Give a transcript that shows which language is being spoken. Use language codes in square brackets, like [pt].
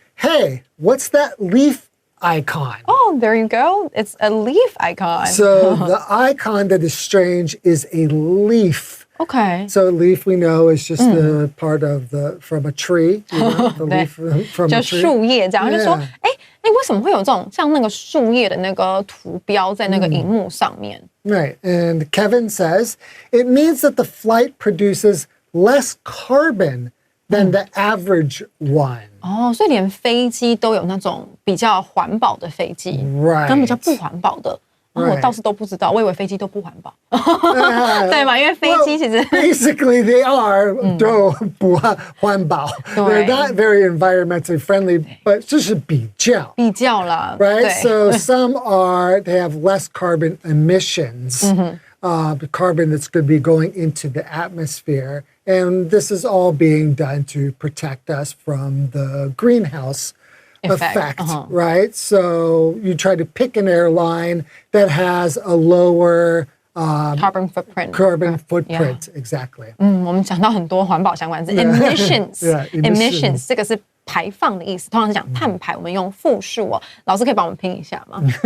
[en] Hey, what's that leaf icon? Oh, there you go. It's a leaf icon. So the icon that is strange is a leaf. Okay. So leaf we know is just the part of from a tree, the leaf from a tree. [zh] 就树叶这样，就说，哎，为什么会有这种像那个树叶的那个图标在那个荧幕上面？ [en] Right. And Kevin says it means that the flight produces less carbon than the average one. [zh] 哦，所以连飞机都有那种比较环保的飞机 [en] Right. [zh] 跟比较不环保的。我 [en] Right. [zh] 倒是都不知道，我以为飞机都不环保，对嘛？因为飞机其实 [en] Basically, they are [zh] 都不环保. [en] They're [zh] 对。 [en] not very environmentally friendly, but [zh] 这是比较。比较啦， [en] Right? [zh] 对 [en] So some they have less carbon emissions, the carbon that's going to be going into the atmosphere. And this is all being done to protect us from the greenhouse effect, right? So you try to pick an airline that has a lower carbon footprint。 carbon footprint. Exactly. [zh] 我们讲到很多环保相关字 emissions [en] Yeah, emissions. [zh] 这个是排放的意思，通常是讲碳排，我们用复数哦。老师可以帮我们拼一下吗？